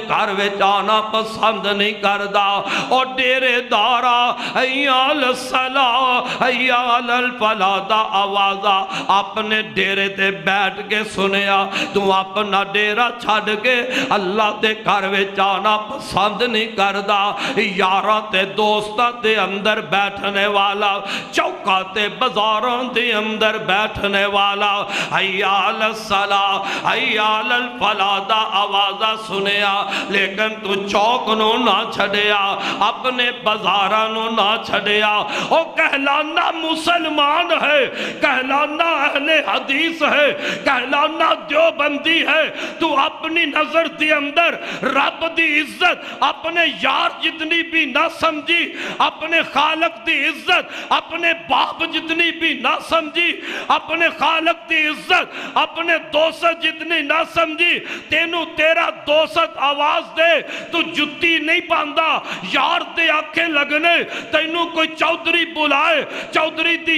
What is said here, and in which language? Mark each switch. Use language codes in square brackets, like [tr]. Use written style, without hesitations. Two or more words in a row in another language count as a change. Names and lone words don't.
[pa] گھر وچ آنا پسند نہیں کردا اور ڈیرے دارا [ar] حیا علی الصلاح حیا علی الفلاح [pa] دا آوازہ اپنے ڈیرے تے بیٹھ کے سنیا تو اپنا ڈیرہ چھڑ کے اللہ دے گھر وچ آنا پسند نہیں کردا یاراں تے دوستاں دے اندر بیٹھنے والا چوکا تے بازاراں دے اندر بیٹھنے والا [ar] حیا علی الصلاح حیا علی الفلاح [pa] دا آوازہ سنیا لیکن تو چوک نو نہ چھڑیا اپنے بازاراں نو نہ چھڑیا او کہلانا مسلمان ہے کہلانا اہل حدیث ہے کہلانا دیوبندی ہے تو اپنی نظر دی اندر رب دی عزت اپنے یار جتنی بھی نہ سمجھی اپنے خالق دی عزت اپنے باپ جتنی بھی نہ سمجھی اپنے خالق دی عزت اپنے دوست جتنی نہ سمجھی تینوں تیرا دوست آواز دے تو جتی نہیں پاندہ یار دے آنکھیں لگنے تینوں کوئی چودھری بلائے چودھری دی